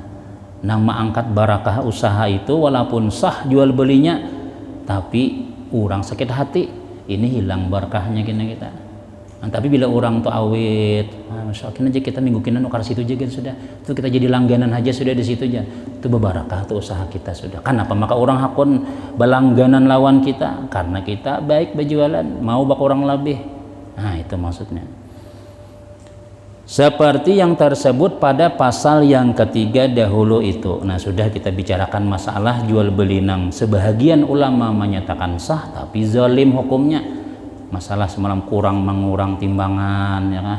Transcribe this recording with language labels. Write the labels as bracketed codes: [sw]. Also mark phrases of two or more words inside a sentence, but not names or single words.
[id] Nama angkat barakah usaha itu walaupun sah jual belinya tapi orang sakit hati, ini hilang barakahnya kita. [bjn] Nah, tapi bila orang tuh awet, [ar] ما شاء الله [bjn] aja kita minggu kina nukar situ aja sudah, itu kita jadi langganan aja sudah di situ aja, itu berbarakah tuh usaha kita sudah. Kenapa maka orang hakun balangganan lawan kita? Karena kita baik berjualan, mau bak orang lebih. Nah itu maksudnya. [id] Seperti yang tersebut pada pasal yang ketiga dahulu itu. Nah sudah kita bicarakan masalah jual beli nang sebahagian ulama menyatakan sah tapi zalim hukumnya. Masalah semalam kurang mengurang timbangan ya kan?